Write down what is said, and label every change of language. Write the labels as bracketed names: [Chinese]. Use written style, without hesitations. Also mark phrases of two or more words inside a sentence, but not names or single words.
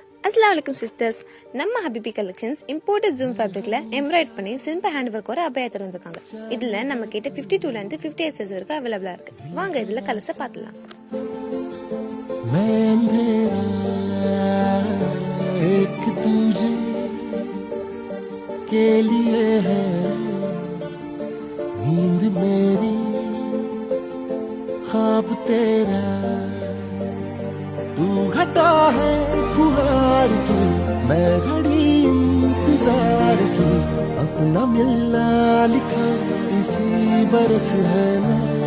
[Arabic] السلام عليكم [Tamil] सिस्टर्स நம்ம ஹபிபி கலெக்ஷன்ஸ் [English] imported zoom fabricல [Tamil] எம்ப்ராய்ட் பண்ணி [English] simple hand work [Tamil] ஒரு அபயா தருவாங்க. இதுல நம்ம கிட்ட 52 ல இருந்து 58 சைஸ் வரைக்கும் அவேலபிளா இருக்கு. வாங்க இதுல கலர்ஸ் பார்க்கலாம். [Hindi] एक तुझे के लिए है नींद मेरी ख्वाब तेरा तू घटा है फुहार की मैं घड़ी इंतजार की अपना मिलना लिखा इसी बरस है मैं